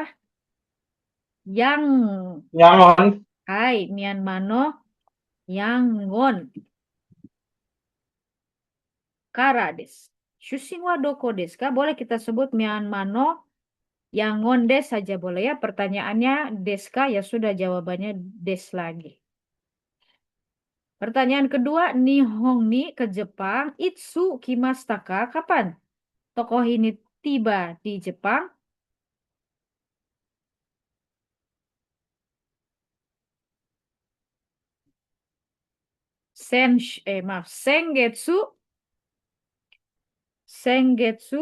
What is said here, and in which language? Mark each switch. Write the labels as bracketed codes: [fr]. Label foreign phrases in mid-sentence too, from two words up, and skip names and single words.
[ja] Yang. Yangon. Hai, Myanmar no, Yangon. からです. 出身はどこですか? [id] Boleh kita sebut [ja] Myanmar no Yangon des [id] saja boleh ya. Pertanyaannya deska ya sudah jawabannya des lagi. Pertanyaan kedua, [ja] 日本に [id] ke Jepang. [ja] いつ来ましたか? [id] Kapan tokoh ini tiba di Jepang? Maaf, Sengetsu.